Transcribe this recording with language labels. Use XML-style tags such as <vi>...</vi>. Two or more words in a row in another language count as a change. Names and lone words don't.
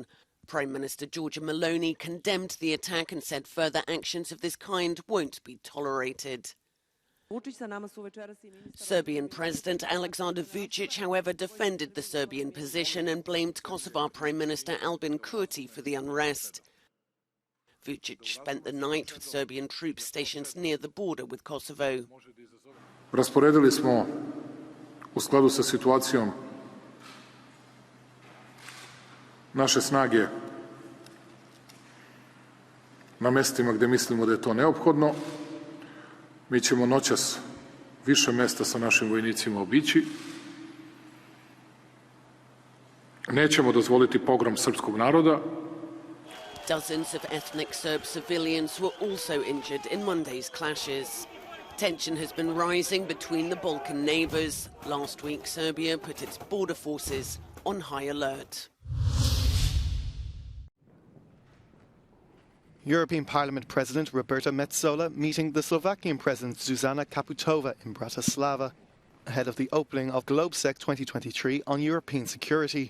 <en>Prime Minister Giorgia Meloni condemned the attack and said further actions of this kind won't be tolerated. Serbian President Aleksandar Vučić, however, defended the Serbian position and blamed Kosovo Prime Minister Albin Kurti for the unrest. Vučić spent the night with Serbian troops stationed near the border with Kosovo.</en> <sr>Rasporedili smo u skladu sa situacijom naše snage na mestima gdje mislimo da je to neophodno. Mi ćemo noćas više mesta sa našim vojnicima obići. Nećemo dozvoliti pogrom srpskog naroda.</sr> <en>Dozens of ethnic Serb civilians were also injured in Monday's clashes. Tension has been rising between the Balkan neighbours. Last week, Serbia put its border forces on high alert. European Parliament President Roberta Metsola meeting the Slovakian President Zuzana Kaputova in Bratislava ahead of the opening of GlobeSec 2023 on European security.</en>